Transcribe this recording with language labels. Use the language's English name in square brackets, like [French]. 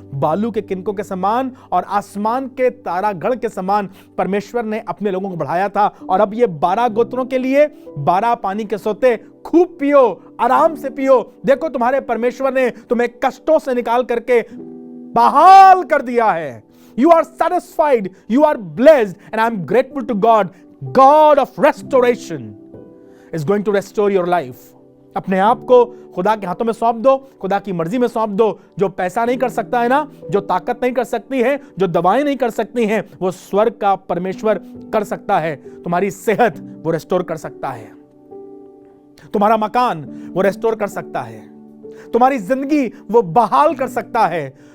[Hindi] बालू के किनकों के समान और आसमान के तारागण के समान परमेश्वर ने अपने लोगों को बढ़ाया था। और अब ये 12 गोत्रों के लिए 12 पानी के सोते, खूब पियो, आराम से पियो। देखो तुम्हारे परमेश्वर ने तुम्हें कष्टों से निकाल करके बहाल कर दिया है। [English] You are satisfied, you are blessed, and I'm grateful to God. God of restoration is going to restore your life. [Hindi] अपने आप को खुदा के हाथों में सौंप दो, खुदा की मर्जी में सौंप दो। जो पैसा नहीं कर सकता है ना, जो ताकत नहीं कर सकती है, जो दवाएं नहीं कर सकती हैं, वो स्वर्ग का परमेश्वर कर सकता है। तुम्हारी सेहत वो रेस्टोर कर सकता है, तुम्हारा मकान वो रेस्टोर कर सकता है, तुम्हारी जिंदगी वो बहाल कर सकता है,